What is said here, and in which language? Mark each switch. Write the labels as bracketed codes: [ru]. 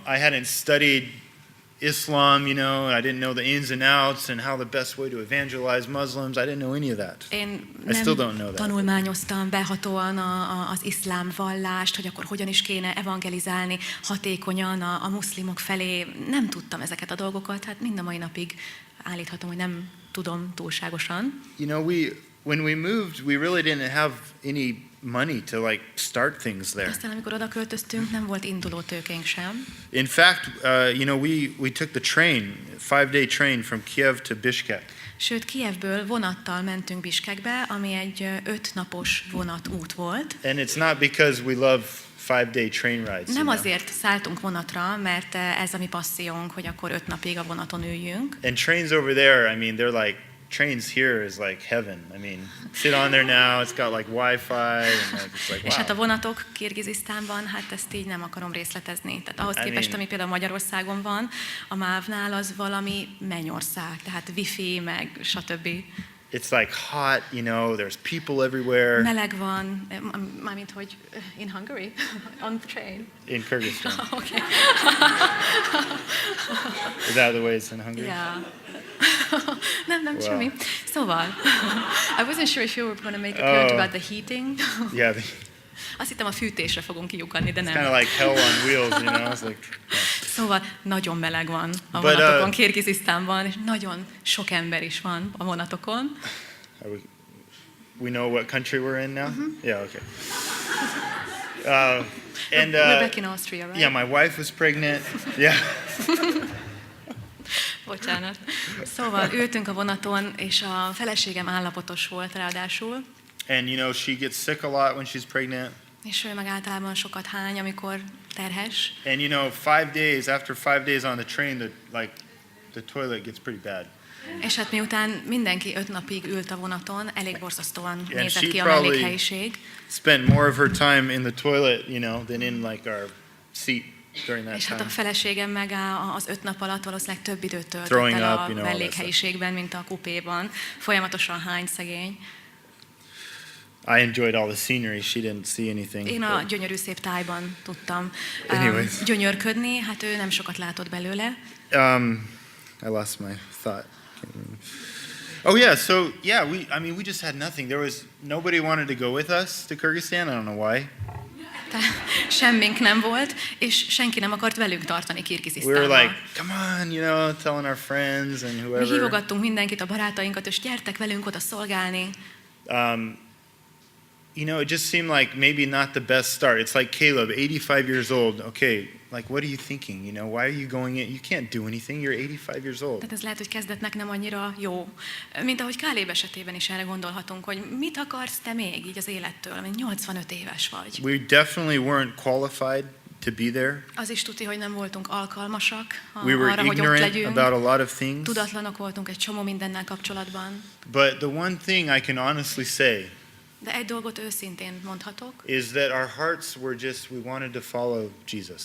[en] I hadn't studied Islam, I didn't know the ins and outs and how the best way to evangelize Muslims. I didn't know any of that. [hu] Én [en] I still don't know [hu] nem [en] that. [hu] tanulmányoztam behatóan az iszlám vallást, hogy akkor hogyan is kéne evangelizálni hatékonyan a muszlimok felé. Nem tudtam ezeket a dolgokat, hát mind a mai napig állíthatom, hogy nem tudom túlságosan. [en] when we moved, we really didn't have any money to like start things there. [hu] Aztán amikor oda költöztünk, nem volt induló tőkénk sem. [en] In fact, we took the train, 5-day train from Kiev to Bishkek. [hu] Sőt, Kijevből vonattal mentünk Biskekbe, ami egy 5 napos vonatút volt. [en] And it's not because we love 5-day train rides. [hu] Nem azért szálltunk vonatra, mert ez a mi passziónk, hogy akkor 5 napig a vonaton üljünk. [en] And trains over there, I mean, they're like, trains here is like heaven. I mean, sit on there now, it's got like Wi-Fi, and like, it's like, wow. [hu] És hát a vonatok Kirgizisztánban, hát ezt így nem akarom részletezni. Tehát ahhoz képest, ami például Magyarországon van, a MÁV-nál az valami mennyország, tehát wifi, meg stb. [en] It's like hot, there's people everywhere. [hu] Meleg van, mármint hogy [en] in Hungary, on the train. In Kyrgyzstan. Okay. Is that the way it's in Hungary? [hu] Yeah. nem, semmi. Szóval, [en] I wasn't sure if you were going to make a comment about the heating. Yeah. [hu] Azt hittem a fűtésre fogunk kiukadni, de nem. [en] It's kind of like hell on wheels, It's like, [hu] Szóval nagyon meleg van a vonatokon Kirgizisztánban, és nagyon sok ember is van a vonatokon. [en] We know what country we're in now? Yeah, okay. And we're back in Austria, right? Yeah, my wife was pregnant. Yeah. [hu] Bocsánat. Szóval ültünk a vonaton, és a feleségem állapotos volt ráadásul. [en] And she gets sick a lot when she's pregnant. [hu] És ő meg általában sokat hány, amikor terhes. [en] And after 5 days on the train, the toilet gets pretty bad. [hu] És hát miután mindenki 5 napig ült a vonaton, elég borzasztóan nézett ki a mellékhelyiség. [en] Spent more of her time in the toilet, than in like our seat during that [hu] és [en] time. [hu] hát a feleségem meg az 5 nap alatt valószínűleg több időt töltött el a mellékhelyiségben, mint a kupéban. Folyamatosan hány szegény. [en] I enjoyed all the scenery. She didn't see anything. Én a gyönyörű szép tájban tudtam gyönyörködni, hát ő nem sokat látott belőle. I lost my thought. Oh yeah, so yeah, we just had nothing. Nobody wanted to go with us to Kyrgyzstan. I don't know why. [hu] Semmink nem volt, és senki nem akart velünk tartani Kirgizisztánba. [en] We were like, come on, telling our friends and whoever. [hu] Mi hívogattunk mindenkit, a barátainkat, és gyertek velünk oda szolgálni. [en] It just seemed like maybe not the best start. It's like Caleb, 85 years old. Okay, like what are you thinking? Why are you going in? You can't do anything. You're 85 years old. [hu] Tehát ez lehet, hogy kezdetnek nem annyira jó. Mint ahogy Káleb esetében is erre gondolhatunk, hogy mit akarsz te még így az élettől, amint 85 éves vagy. [en] We definitely weren't qualified to be there. [hu] Az is tuti, hogy nem voltunk alkalmasak [en] we were [hu] arra, hogy ott legyünk. [en] About a lot of things. [hu] Tudatlanok voltunk egy csomó mindennel kapcsolatban. [en] But the one thing I can honestly say [hu] de egy dolgot őszintén mondhatok. [en] Is that our hearts were we wanted to follow Jesus.